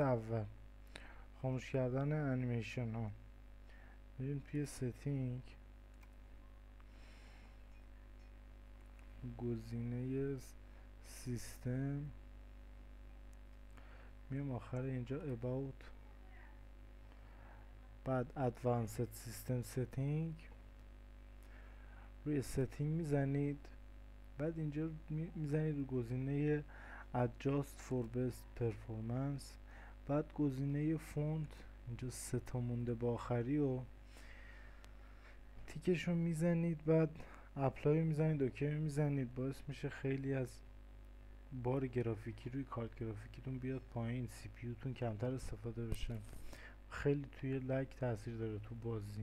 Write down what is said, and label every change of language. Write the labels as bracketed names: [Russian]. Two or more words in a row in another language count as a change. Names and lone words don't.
[Persian] اول خاموش کردن انیمیشن ها. بریم توی ستینگ، گزینه سیستم، میام آخر اینجا about، بعد [English] advanced system setting، [Persian] روی setting میزنید، بعد اینجا میزنید رو گزینه [English] adjust for best performance، [Persian] بعد گزینه فونت اینجا 3 تا مونده با آخری و تیکشو میزنید، بعد اپلای میزنید، اوکی میزنید. باعث میشه خیلی از بار گرافیکی روی کارت گرافیکیتون بیاد پایین، سی پی یوتون کمتر استفاده بشه، خیلی توی لگ تاثیر داره تو بازی.